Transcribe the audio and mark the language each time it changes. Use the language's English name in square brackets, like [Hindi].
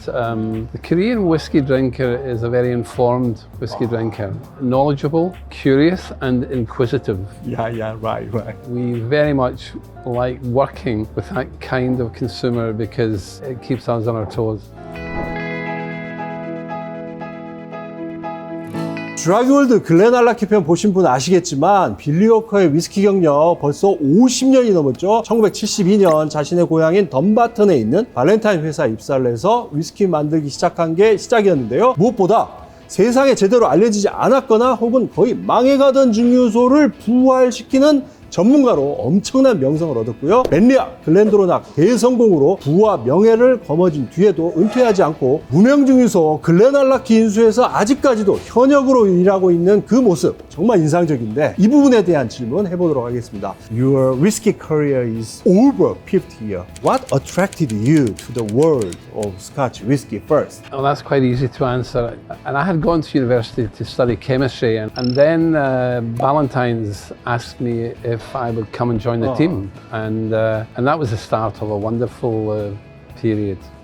[English] The Korean whiskey drinker is a very informed whiskey drinker, knowledgeable, curious, and inquisitive. Yeah, right. We very much like working with that kind of consumer because it keeps us on our toes. [Korean] 주라기 월드 글렌알라키 편 보신 분 아시겠지만 빌리 워커의 위스키 경력 벌써 50년이 넘었죠. 1972년 자신의 고향인 덤바튼에 있는 발렌타인 회사에 입사를 해서 위스키 만들기 시작한 게 시작이었는데요. 무엇보다 세상에 제대로 알려지지 않았거나 혹은 거의 망해가던 증류소를 부활시키는 전문가로 엄청난 명성을 얻었고요. 벤리아, 글렌드로낙 대성공으로 부와 명예를 거머쥔 뒤에도 은퇴하지 않고 무명증류소 글렌알라키 인수에서 아직까지도 현역으로 일하고 있는 그 모습 정말 인상적인데 이 부분에 대한 질문 해보도록 하겠습니다. [English] Your whiskey career is over 50 years. What attracted you to the world of Scotch whiskey first? Well, that's quite easy to answer. And I had gone to university to study chemistry, and then Valentine's asked me if I would come and join the team, and that was the start of a wonderful period.